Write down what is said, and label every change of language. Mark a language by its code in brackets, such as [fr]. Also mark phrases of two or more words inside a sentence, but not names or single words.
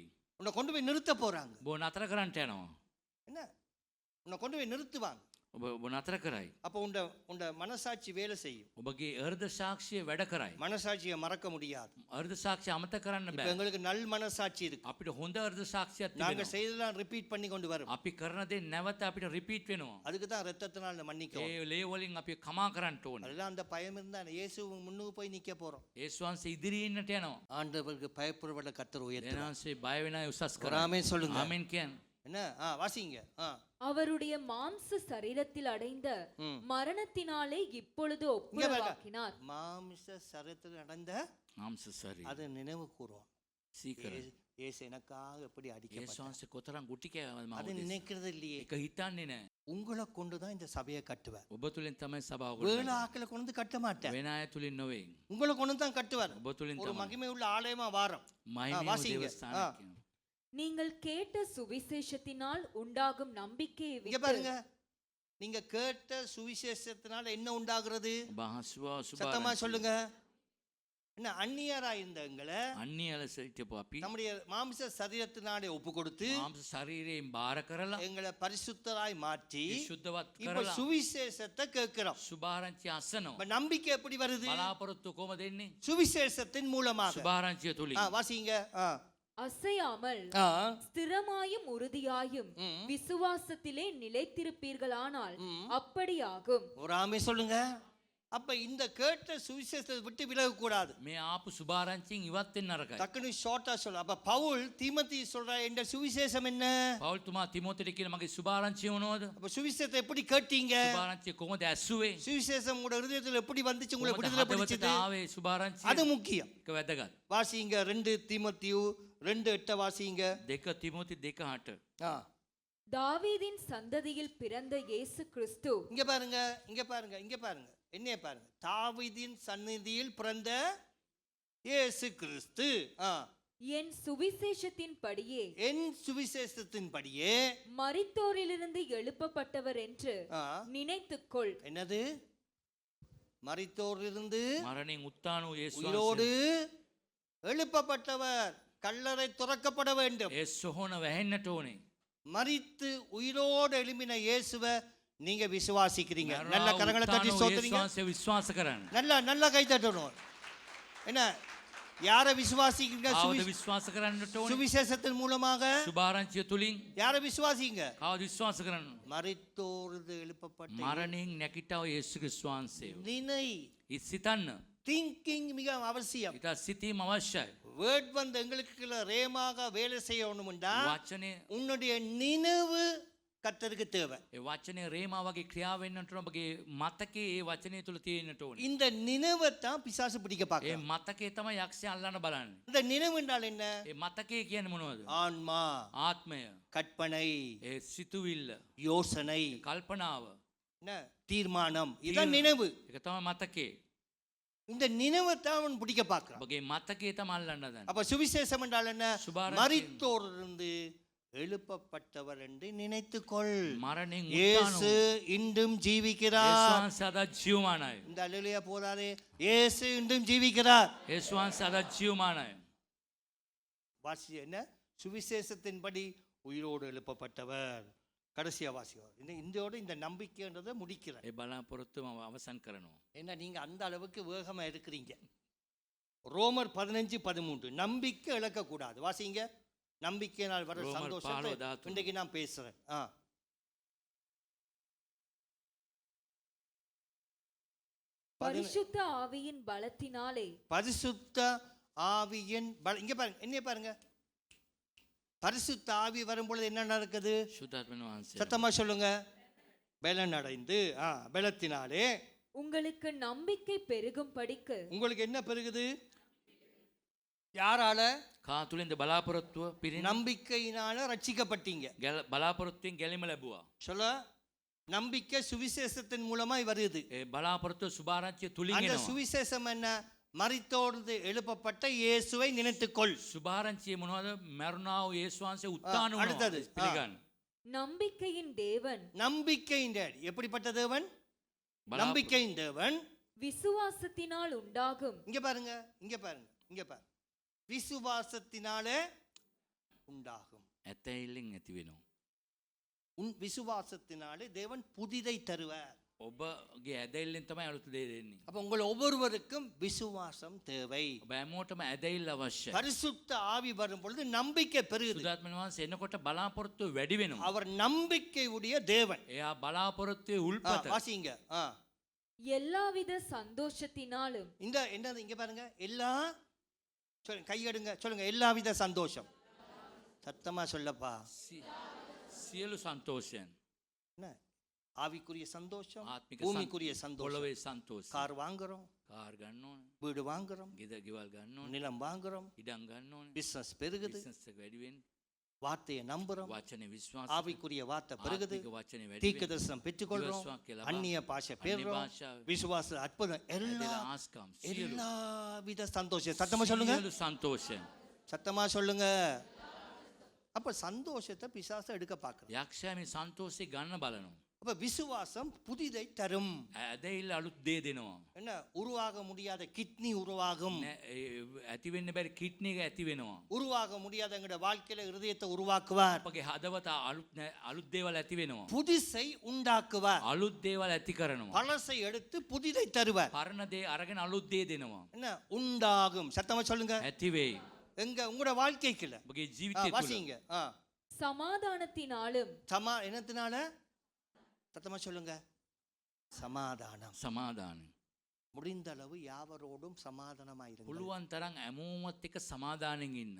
[ta] உன்னை கொண்டு போய் நிறுத்த போறாங்க. [si] ඔබ නතර කරන්නට යනවා. [ta] என்ன? உன்னை கொண்டு போய் நிறுத்துவாங்க. [si] ඔබ නතර කරයි. [ta] அப்போ உண்ட மனசாட்சி வேலை செய்யும். [si] ඔබගේ හෘද සාක්ෂිය වැඩ කරයි. [ta] மனசாட்சியை மறக்க முடியாது. [si] හෘද සාක්ෂිය අමතක කරන්න [ta] இப்ப [si] බෑ. [ta] எங்களுக்கு நல் மனசாட்சி இருக்கு. [si] අපිට හොඳ හෘද සාක්ෂියක් [ta] நாங்க [si] තිබෙනවා. [ta] செய்ததெல்லாம் ரிப்பீட் பண்ணி கொண்டு வரோம். [si] අපි කරන දේ නැවත අපිට රිපීට් වෙනවා. [ta] அதுக்கு தான் ரத்தத்தினால மன்னிக்கவும். [si] ඒ ලේ වලින් අපි කමා කරන්න ඕනේ. [ta] அதெல்லாம் அந்த பயம் இருந்தா இயேசு முன்னுக்கு போய் நிக்க போறோம். [si] යේසුස් වහන්සේ ඉදිරියේ ඉන්නට යනවා. [ta] ஆண்டவருக்கு பயப்படுவத கர்த்தர் உயர்த்துவார். [si] එනහන්සේ බය වෙන අය උසස් [ta] ஒரு [si] කරා. [ta] ஆமென் சொல்லுங்க. [si] ආමෙන් කියන්නේ. [ta] என்ன? வாசிங்க. அவருடைய மாம்ச சரீரத்தில் அடைந்த மரணத்தினாலே இப்பொழுது இங்க பாருங்க. ஒப்புரவாக்கினார். மாமிச சரீரத்தில் நடந்த [si] මාංශ ශරීරය. [ta] அதை நினைவு கூறுவோம். [si] සීකර. [ta] இயேசு எனக்காக எப்படி [si] යේසුස් [ta] அடிக்கப்பட்டார். [si] වහන්සේ කොතරම් ගුටි කෑවද [ta] அதை [si] මම. [ta] நினைக்கிறது இல்லையே. [si] ඒක හිතන්නේ නැහැ. [ta] உங்களை கொண்டுதான் இந்த சபையை கட்டுவார். [si] ඔබ තුලින් තමයි සභාව [ta] வேலை [si] ගොඩනගන්නේ. [ta] ஆக்களை கொண்டு கட்ட மாட்டார். [si] වෙන අය තුලින් නොවේ. [ta] உங்களை கொண்டு தான் கட்டுவார். [si] ඔබ තුලින් [ta] ஒரு [si] තමයි. [ta] மகிமை உள்ள ஆலயமா வாரம். [si] මහිමේ [ta] வாசிங்க. [si] දේවස්ථානයක් කියනවා. [ta] நீங்கள் கேட்ட சுவிசேஷத்தினால் உண்டாகும் நம்பிக்கையை இங்க விட்டு பாருங்க, நீங்க கேட்ட சுவிசேஷத்தினால என்ன உண்டாகிறது? [si] ඔබ අහසුවා [ta] சத்தமா [si] සුභාරංචි. [ta] சொல்லுங்க. என்ன அந்நியரா இருந்த எங்களை [si] අන්‍ය ලෙස හිටපු අපි [ta] நம்முடைய மாமிச சரீரத்தினாலே ஒப்பு கொடுத்து [si] මාංශ ශරීරයෙන් බාර කරලා [ta] எங்களை பரிசுத்தராய் மாற்றி [si] විශුද්ධවත් [ta] இப்ப [si] කරලා [ta] சுவிசேஷத்தை கேட்கிறோம். [si] සුභාරංචි අසනවා. [ta] இப்ப நம்பிக்கை எப்படி வருது? [si] බලාපොරොත්තු කොහමද එන්නේ? [ta] சுவிசேஷத்தின் மூலமாக. [si] සුභාරංචිය තුලින්. [ta] வாசிங்க. அசையாமல் ஸ்திரமாயும் உறுதியாயும் விசுவாசத்திலே நிலைத்திருப்பீர்களானால் அப்படியாகும். ஒரு ஆமென் சொல்லுங்க. அப்ப இந்த கேட்ட சுவிசேஷத்தை விட்டு விலக கூடாது. [si] මේ ආපු සුභාරංචියෙන් ඉවත් වෙන්න නරකයි. [ta] டக்குனு ஷார்ட்டா சொல்ல. அப்ப பவுல் தீமோத்தி சொல்ற இந்த சுவிசேஷம் என்ன? [si] පවුල් තුමා තිමෝතිට කියන මගේ සුභාරංචිය මොනවද? [ta] அப்ப சுவிசேஷத்தை எப்படி கேட்டீங்க? [si] සුභාරංචිය කොහොමද ඇස්සුවේ? [ta] சுவிசேஷம் உங்களோட ஹிருதயத்துல எப்படி வந்துச்சு, உங்களை [si] කොහොමද [ta] விடுதலை [si] හදවතට [ta] பிடிச்சது? [si] ආවේ සුභාරංචිය? [ta] அது முக்கியம். [si] ඒක වැදගත්. [ta] வாசிங்க 2 தீமோத்தேயு 2:8 வாசிங்க. [si] 2 තිමෝති 2:8. [ta] தாவீதின் சந்ததியில் பிறந்த இயேசு கிறிஸ்து இங்க பாருங்க, இங்க பாருங்க, இங்க பாருங்க. என்னைய பாருங்க. தாவீதின் சந்நிதியில் பிறந்த இயேசு கிறிஸ்து என் சுவிசேஷத்தின்படியே என் சுவிசேஷத்தின்படியே மரித்தோரிலிருந்து எழுப்பப்பட்டவர் என்று நினைத்துக்கொள். என்னது? மரித்தோரிலிருந்து [si] මරණයෙන් උත්ථාන වූ යේසුස් [ta] உயிரோடு எழுப்பப்பட்டவர். கல்லறை துறக்கப்பட வேண்டும். [si] ඒ සොහොන වැහෙන්නට ඕනේ. [ta] மரித்து உயிரோடு எழும்பின இயேசுவை நீங்க விசுவாசிக்கிறீங்க. [si] මරා [ta] நல்ல கரங்களை [si] උත්ථාන [ta] தட்டி [si] වූ [ta] ஸ்தோத்திரிங்க. [si] යේසුස් වහන්සේ විශ්වාස කරන්න. [ta] நல்ல கை தட்டணும். என்ன? யாரை விசுவாசிக்கிறீங்க? [si] කවුද විශ්වාස කරන්නට ඕනේ? [ta] சுவிசேஷத்தின் மூலமாக [si] සුභාරංචිය තුලින් [ta] யாரை விசுவாசிங்க? [si] කවුද විශ්වාස කරන්න? [ta] மரித்தோர்ந்து எழுப்பப்பட்ட [si] මරණයෙන් නැගිටව යේසුස් ක්‍රිස්තුස් වහන්සේ. [ta] நினை [si] සිතන්න. [ta] திங்கிங் மிக அவசியம். [si] ඊට සිතීම අවශ්‍යයි. [ta] வேர்ட் வந்து எங்களுக்கு ரேமாக வேலை செய்யணும்டா [si] වචනේ [ta] உன்னுடைய நினைவு கர்த்தருக்கு தேவை. [si] ඒ වචනේ රේමා වගේ ක්‍රියා වෙන්නට ඕන. ඔබගේ මතකේ ඒ වචනේ තුල තියෙන්නට ඕනේ. [ta] இந்த நினைவை தான் பிசாசு பிடிக்க [si] ඒ [ta] பார்க்க. [si] මතකේ තමයි යක්ෂයා අල්ලන්න බලන්නේ. [ta] இந்த நினைவு என்றால் என்ன? [si] ඒ මතකේ කියන්නේ මොනවද? [ta] ஆன்மா, [si] ආත්මය, [ta] கற்பனை, [si] ඒ සිතුවිල්ල, [ta] யோசனை, [si] කල්පනාව. [ta] என்ன தீர்மானம், இதான் நினைவு. [si] ඒක තමයි மතකේ. [ta] இந்த நினைவை தான் அவன் பிடிக்க பார்க்கிறான். [si] ඔබගේ මතකේ තමයි අල්ලන්න හදන්නේ. [ta] அப்ப சுவிசேஷம் என்றால் என்ன? சுபாரட்சி. மரித்தோரிலிருந்து எழுப்பப்பட்டவர் என்று நினைத்துக்கொள். [si] මරණයෙන් [ta] இயேசு [si] උත්ථාන [ta] இன்றும் [si] යේසුස් [ta] ஜீவிக்கிறார். [si] වහන්සේ අද ජීවමානයි. [ta] இந்த அல்லேலூயா போதாதே. இயேசு இன்றும் ஜீவிக்கிறார். [si] යේසුස් වහන්සේ අද ජීවමානයි. [ta] வாசி என்ன? சுவிசேஷத்தின்படி உயிரோடு எழுப்பப்பட்டவர். கடைசியா வாசியோர். இந்தோட இந்த நம்பிக்கைன்றதை முடிக்கிறேன். [si] ඒ බලාපොරොත්තුම අවසන් කරනවා. [ta] ஏன்னா நீங்க அந்த அளவுக்கு வேகமா இருக்கிறீங்க. ரோமர் 15:13 நம்பிக்கை இழக்கக்கூடாது. வாசிங்க. நம்பிக்கையினால் வர ரோமர் சந்தோஷத்தை 15:13. இன்றைக்கு நான் பேசுறேன். பரிசுத்த ஆவியின் பலத்தினாலே பரிசுத்த ஆவியின் இங்க பாருங்க, என்னைய பாருங்க. பரிசுத்த ஆவி வரும்பொழுது என்ன நடக்குது? [si] සුද්ධාත්මන වහන්සේ [ta] சத்தமா சொல்லுங்க. பலன் அடைந்து பலத்தினாலே உங்களுக்கு நம்பிக்கை பெருகும் படிக்கு உங்களுக்கு என்ன பெருகுது? யாரால? [si] කා තුළින්ද බලාපොරොත්තුව පිරින [ta] நம்பிக்கையினால ரட்சிக்கப்பட்டீங்க. [si] බලාපොරොත්තුවෙන් ගැලීම ලැබුවා. [ta] சொல்ல நம்பிக்கை சுவிசேஷத்தின் மூலமாய் வருது. [si] ඒ බලාපොරොත්තුව සුභාරංචිය තුලින් [ta] அந்த [si] එනවා. [ta] சுவிசேஷம் என்ன? மரித்தோர்ந்து எழுப்பப்பட்ட இயேசுவை நினைத்துக்கொள். [si] සුභාරංචිය මොනවද? මරුණා වූ යේසුස් වහන්සේ උත්ථාන වුණා. [ta] அடுத்தது. [si] පිළිගන්න. [ta] நம்பிக்கையின் தேவன் நம்பிக்கையின் டேடி. எப்படிப்பட்ட தேவன்? [si] බලාපොරොත්තු [ta] நம்பிக்கையின் தேவன். விசுவாசத்தினால் உண்டாகும் இங்க பாருங்க, இங்க பாருங்க, இங்க பாருங்க. விசுவாசத்தினாலே உண்டாகும். [si] ඇතැයිල්ලෙන් ඇති වෙනවා. [ta] உன் விசுவாசத்தினாலே தேவன் புதிதை தருவார். [si] ඔබගේ ඇදැල්ලෙන් තමයි අලුත් දේ දෙන්නේ. [ta] அப்ப உங்கள் ஒவ்வொருவருக்கும் விசுவாசம் தேவை. [si] ඔබ හැමෝටම ඇදැල්ල අවශ්‍යයි. [ta] பரிசுத்த ஆவி வரும் பொழுது நம்பிக்கை பெருகுது. [si] සුද්ධාත්මන වහන්සේ එනකොට බලාපොරොත්තුව වැඩි වෙනවා. [ta] அவர் நம்பிக்கை உடைய தேவன். [si] එයා බලාපොරොත්තුවේ උල්පත. [ta] வாசிங்க. எல்லாவித சந்தோஷத்தினாலும் இந்த என்னது இங்க பாருங்க. எல்லா சொல்லுங்க, கையெடுங்க, சொல்லுங்க. எல்லாவித சந்தோஷம். சத்தமா சொல்லப்பா. [si] සියලු සන්තෝෂයන්. [ta] என்ன? ஆவிக்குரிய சந்தோஷம், [si] ආත්මික [ta] பூமிக்குரிய சந்தோஷம். [si] පොළොවේ සන්තෝෂය. [ta] கார் வாங்குறோம், [si] කාර් ගන්න ඕන. [ta] வீடு வாங்குறோம், [si] ගෙවල් ගන්න ඕන. [ta] நிலம் வாங்குறோம், [si] ඉඩම් ගන්න ඕන. [ta] பிசினஸ் பெருகுது, [si] බිස්නස් එක වැඩි වෙන්න. [ta] வார்த்தையை நம்புறோம், [si] වචනේ විශ්වාස. [ta] ஆவிக்குரிய வார்த்தை பெருகுது, [si] ආත්මික වචනේ වැඩි [ta] தீர்க்க [si] වෙන්න. [ta] தரிசனம் பெற்றுக்கொள்றோம், [si] විශ්වාසය ලබා. [ta] அந்நிய பாஷை [si] අන්‍ය [ta] பேர்றோம், [si] භාෂාව. [ta] விசுவாச அற்புதம், எல்லா [si] ඇදලා ආස්කම් සියලු [ta] எல்லாவித சந்தோஷம். சத்தமா சொல்லுங்க, [si] සියලු සන්තෝෂයන්. [ta] சத்தமா சொல்லுங்க. அப்ப சந்தோஷத்தை பிசாசு எடுக்க பார்க்கணும். [si] යක්ෂයා මේ සන්තෝෂේ ගන්න බලනවා. [ta] அப்ப விசுவாசம் புதிதை தரும். [si] ඇදහිල්ල අලුත් දේ දෙනවා. [ta] என்ன? உருவாக முடியாத கிட்னி உருவாகும். [si] ඇති වෙන්න බැරි කිඩ්නි එක ඇති වෙනවා. [ta] உருவாக முடியாத எங்கட வாழ்க்கையில இருதயத்தை உருவாக்குவார். [si] අපගේ හදවත අලුත් දේවල් ඇති වෙනවා. [ta] புதிசை உண்டாக்குவார். [si] අලුත් දේවල් ඇති කරනවා. [ta] பழசை எடுத்து புதிதை தருவார். [si] පරණ දේ අරගෙන අලුත් දේ දෙනවා. [ta] என்ன? உண்டாகும். சத்தமா சொல்லுங்க. [si] ඇති වෙයි. [ta] எங்க உங்களோட வாழ்க்கைக்குள்ள [si] ඔබගේ ජීවිතය තුළ [ta] வாசிங்க. சமாதானத்தினாலும் என்னத்தினால? சத்தமா சொல்லுங்க. சமாதானம். [si] සමාදානය. [ta] முடிந்த அளவு யாவரோடும் சமாதானமாயிருங்கள். [si] පුළුවන් තරම් ඇමෝමත් එක සමාදානෙන් ඉන්න.